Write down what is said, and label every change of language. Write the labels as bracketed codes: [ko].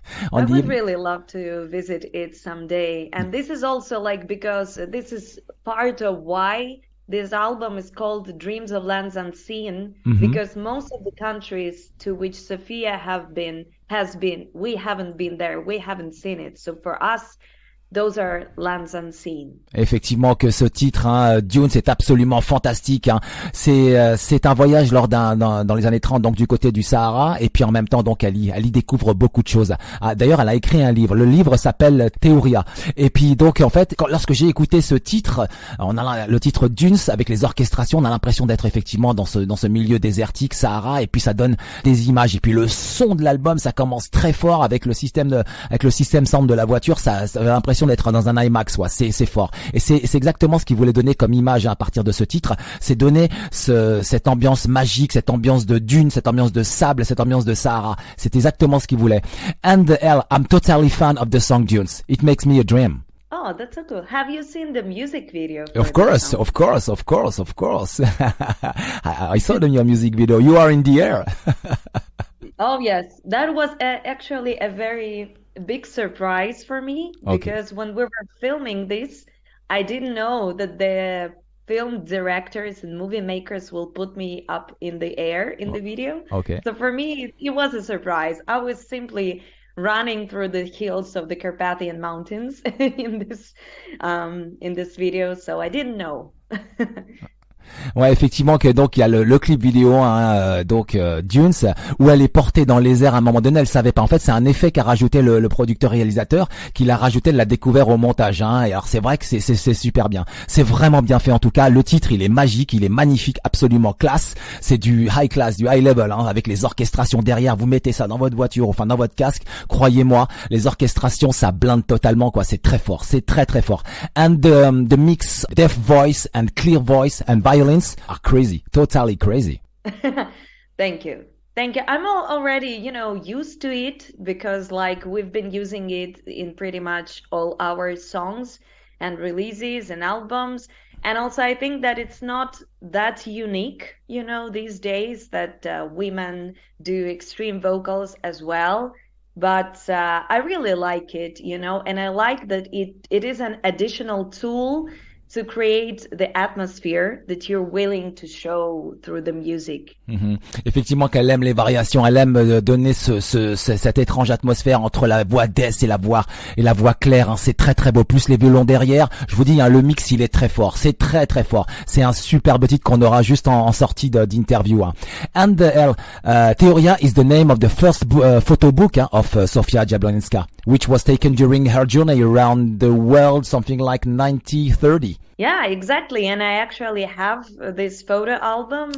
[en] I would really love to visit it someday. And this is also because this is part of why this album is called Dreams of Lands Unseen, because most of the countries to which Sofia has been, we haven't been there, we haven't seen it. So for us, those are lands unseen. [fr] Effectivement que ce titre, Dunes, est absolument fantastique. C'est un voyage dans les années 30, donc du côté du Sahara, et puis en même temps, donc elle y découvre beaucoup de choses. D'ailleurs, elle a écrit un livre. Le livre s'appelle Téoura. Et puis donc en fait, lorsque j'ai écouté ce titre, on a le titre Dunes avec les orchestrations, on a l'impression d'être effectivement dans ce milieu désertique, Sahara, et puis ça donne des images. Et puis le son de l'album, ça commence très fort avec le système sound de la voiture. Ça a l'impression d'être dans un IMAX, c'est fort. Et c'est exactement ce qu'il voulait donner comme image à partir de ce titre. C'est donner cette ambiance magique, cette ambiance de dune, cette ambiance de sable, cette ambiance de Sahara. C'est exactement ce qu'il voulait. [en] And I'm totally fan of the song Dunes. It makes me a dream. Oh, that's so cool. Have you seen the music video? Of course. I saw your music video. You are in the air. Oh, yes. That was actually a very big surprise for me, because when we were filming this, I didn't know that the film directors and movie makers will put me up in the air in the video. Okay. So for me, it was a surprise. I was simply running through the hills of the Carpathian Mountains in this video, so I didn't know. [fr] Ouais, effectivement que donc il y a le clip vidéo Dunes où elle est portée dans les airs à un moment donné, elle savait pas. En fait, c'est un effet qu'a rajouté le producteur réalisateur, qui l'a rajouté, l'a découvert au montage, Et alors c'est vrai que c'est super bien. C'est vraiment bien fait en tout cas. Le titre, il est magique, il est magnifique, absolument classe. C'est du high class, du high level avec les orchestrations derrière. Vous mettez ça dans votre voiture, enfin dans votre casque, croyez-moi, les orchestrations ça blinde totalement quoi, c'est très fort, c'est très très fort. [en] And the mix deaf voice and clear voice and violence are crazy, totally crazy. Thank you. I'm already, used to it, because we've been using it in pretty much all our songs and releases and albums. And also I think that it's not that unique, these days that women do extreme vocals as well. But I really like it, and I like that it is an additional tool to create the atmosphere that you're willing to show through the music. [fr] Effectivement, qu'elle aime les variations, elle aime donner cette étrange atmosphère entre la voix death et la voix claire. Hein. C'est très très beau. Plus les violons derrière. Je vous dis, hein, le mix il est très fort. C'est très très fort. C'est un superbe titre qu'on aura juste en sortie d'interview. Hein. [en] And Téoura is the name of the first photo book of Zofia Jablonska, which was taken during her journey around the world, something like 1930. Yeah, exactly. And I actually have this photo album.